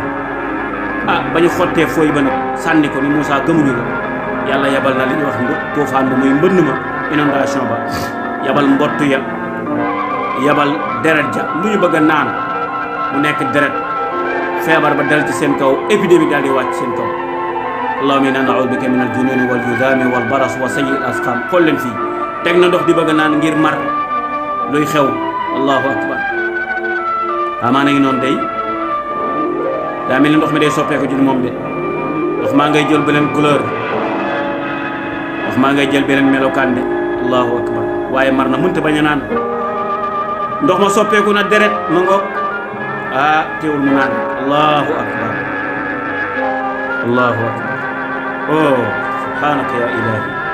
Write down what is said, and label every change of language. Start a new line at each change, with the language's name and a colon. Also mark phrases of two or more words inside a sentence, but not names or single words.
Wolof: ba ñu xottee fooy ba nag sànni ko ni Moussa gëmuñu ko yàlla yabal na li ñuy wax tuufaan ba muy mbënn ma inondation ba yabal mbott ya yabal deret ja lu ñu bëgg a naan mu nekk deret feebar ba dal ci seen kaw épidémie daal di wàcc seen kaw
Arabic: اللهم إنا نعوذ بك من الجنون وال جذام والبرص وسيئ الأسقام
Wolof: xool leen fii teg na ndox di bëgg a naan ngir mar luy xew
Arabic: الله أكبر
Wolof: amaana ngi noonu day daa mel ni ndox mi day soppeeku ci moom de ndox maa ngay jël beneen couleur ndox maa ngay jël beneen melokaan de
Arabic: الله أكبر
Wolof: waaye mar na mënta bañ a naan ndox ma soppeeku na deret ma ngoog teewul mu naan
Arabic: الله أكبر الله أكبر
Wolof: oh
Arabic: سبحانك يا إلهي